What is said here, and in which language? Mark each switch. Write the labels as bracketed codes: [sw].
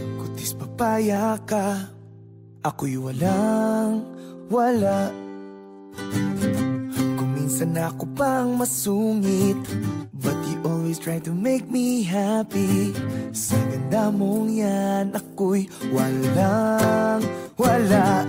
[tl] Kutis papaya ka, ako'y walang wala. Kung minsan ako pang masungit, [en] but you always try to make me happy. [tl] Sa ganda mong yan, ako'y walang wala.